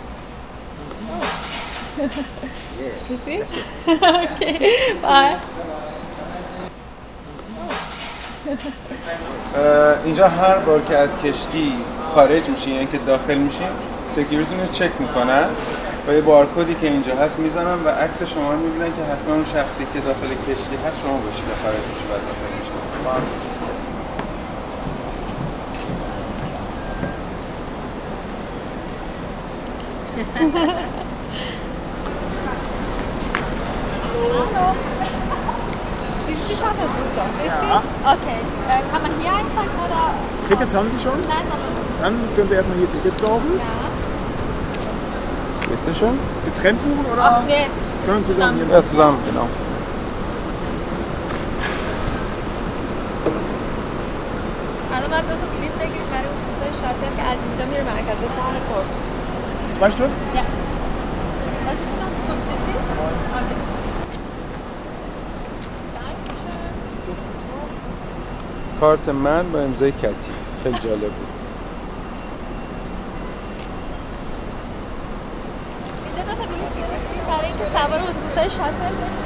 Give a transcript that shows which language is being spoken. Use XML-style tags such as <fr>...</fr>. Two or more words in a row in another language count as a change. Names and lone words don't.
<en>Yes. You see? Okay. Bye.</en> <fa>اینجا هر بار که از کشتی خارج میشین یعنی که داخل میشین سکیوریتی رو چک میکنن و یه بارکدی که اینجا هست میزنن و عکس شما رو میبینن که حتما اون شخصی که داخل کشتی هست شما باشید و خارج میشه و داخل میشه.</fa> <de>Hallo. Ist die Shuttlebus, richtig? Ja. Okay. Kann man hier einsteigen oder? Tickets haben Sie schon? Nein, noch nicht. Dann können Sie erstmal hier Tickets kaufen. Ja. Bitte schon? Getrennt buchen oder? Ach, nee. Können zusammen hier. Ja, zusammen, genau.</de> <fa>الان باید 2 تا بلیط بگیریم برای اتوبوس‌های شاتل که از اینجا میره مرکز شهر کورفو.</fa> <de>2 Stück? Ja. Das ist ganz gut, richtig? Okay.</de> <fa>کارت من با امضای کتی خیلی جالب بود. اینجا 2 تا بلیط گرفتیم برای اینکه سوار اتوبوس‌های شاتل بشیم.</fa>